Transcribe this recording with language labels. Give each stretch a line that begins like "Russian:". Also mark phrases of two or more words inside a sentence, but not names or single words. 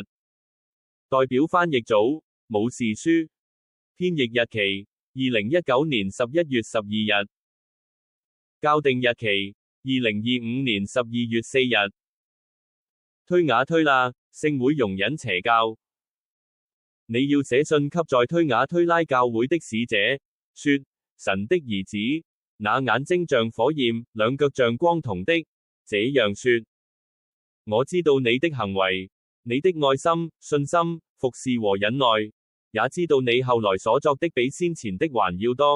Chinese: 代表翻譯組武士書。編譯日期2019年11月12日。校訂日期2025年12月4日。推雅推喇，聖會容忍邪教。你要寫信給在推雅推喇教會的使者，說：神的兒子，那眼睛像火焰，兩腳像光銅的，這樣說：我知道你的行為，你的愛心、信心、服事和忍耐，也知道你後來所作的比先前的還要多。